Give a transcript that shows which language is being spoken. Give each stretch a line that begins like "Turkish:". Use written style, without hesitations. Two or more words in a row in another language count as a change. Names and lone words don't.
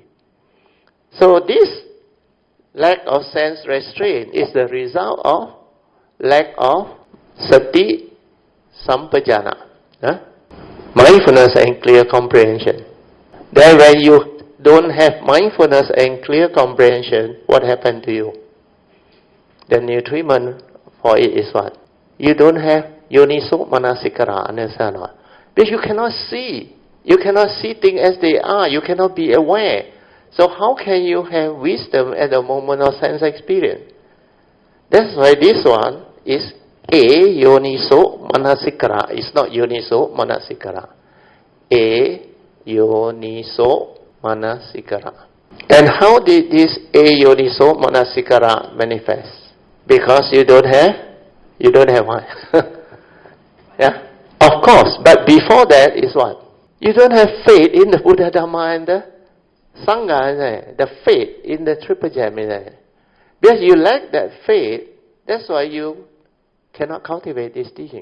English: So this lack of sense restraint is the result of lack of
Pali: sati sampajana,
English: mindfulness and clear comprehension. Then when you don't have mindfulness and clear comprehension, what happened to you? The nutriment for it is what? You don't have
Pali: yoniso manasikara,
English: understand what? Because you cannot see. You cannot see things as they are. You cannot be aware. So how can you have wisdom at the moment of sense experience? That's why this one is a
Pali: yoniso manasikara.
English: It's not
Pali: yoniso manasikara. A yoniso manasikara.
English: And how did this
Pali: a yoniso manasikara
English: manifest? Because you don't have one. Yeah? Of course, but before that is what? You don't have faith in the Buddha, Dhamma and the Sangha, the faith in the Triple Gem. Because you lack that faith, that's why you cannot cultivate this teaching.